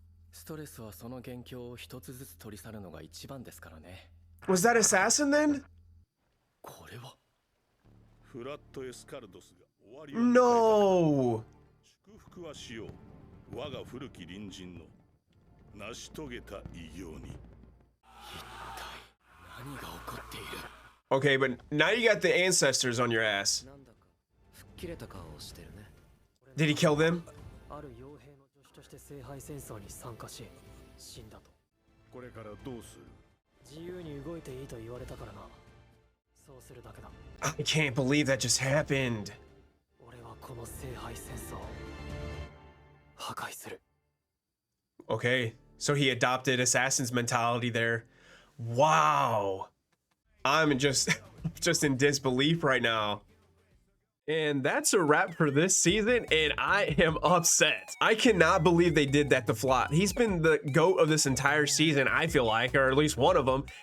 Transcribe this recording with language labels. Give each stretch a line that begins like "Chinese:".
Japanese: ストレスはその元凶を一つずつ取り去るのが一番ですからね。
English: Was that assassin then?
Japanese: これはフラットエスカルドスが終わりを
English: No!
Japanese: 祝福はしよう。我が古き隣人の成し遂げた偉業に。何が起こっている？
English: Okay, but now you got the ancestors on your ass.
Japanese: なんだか吹っ切れた顔をしてるね。
English: Did he kill them?
Japanese: ある傭兵の助手として聖杯戦争に参加し死んだと。これからどうする？自由に動いていいと言われたからな。そうするだけだ。
English: I can't believe that just happened.
Japanese: 俺はこの聖杯戦争を破壊する。
English: Okay, so he adopted assassin's mentality there. Wow. I'm just in disbelief right now. And that's a wrap for this season, and I am upset. I cannot believe they did that to Flott. He's been the GOAT of this entire season, I feel like, or at least one of them.